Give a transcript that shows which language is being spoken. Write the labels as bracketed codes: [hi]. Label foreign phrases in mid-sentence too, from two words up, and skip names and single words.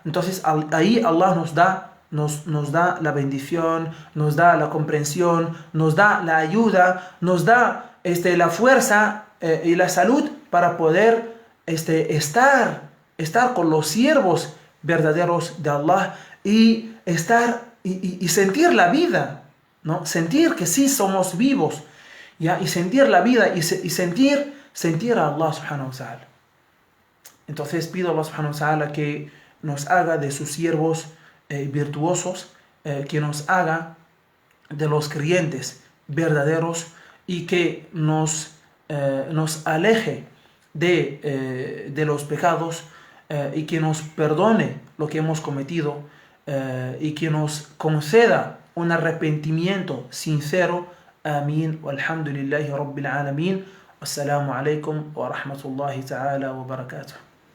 [es] Entonces ahí Allah nos da la bendición, nos da la comprensión, nos da la ayuda, nos da la fuerza y la salud para poder estar con los siervos verdaderos de Allah y sentir la vida, ¿no? Sentir que sí somos vivos, ¿ya? Y sentir la vida y sentir a Allah [ar] سبحانه وتعالى. [es] Entonces pido a Allah [ar] سبحانه وتعالى [es] que nos haga de sus siervos virtuosos, que nos haga de los creyentes verdaderos y que nos aleje de los pecados, y que nos perdone lo que hemos cometido, y que nos conceda un arrepentimiento sincero. Amén. [ar] والحمد لله رب العالمين. والسلام عليكم ورحمة الله تعالى وبركاته.